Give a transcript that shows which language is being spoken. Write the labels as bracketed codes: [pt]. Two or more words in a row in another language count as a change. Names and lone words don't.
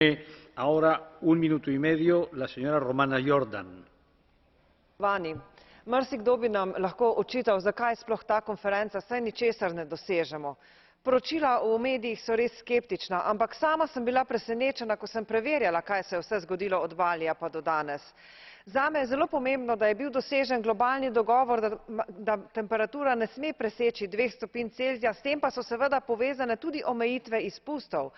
[es] Ahora, un minuto y medio, la señora Romana Jordan. [sl] Marsikdo bi nam lahko očital, zakaj sploh ta konferenca, saj ničesar ne dosežemo. Poročila v medijih so res skeptična, ampak sama sem bila presenečena, ko sem preverjala, kaj se je vse zgodilo od Balija pa do danes. Zame je zelo pomembno, da je bil dosežen globalni dogovor, da temperatura ne sme preseči 2 stopinj Celzija, s tem pa so seveda povezane tudi omejitve izpustov.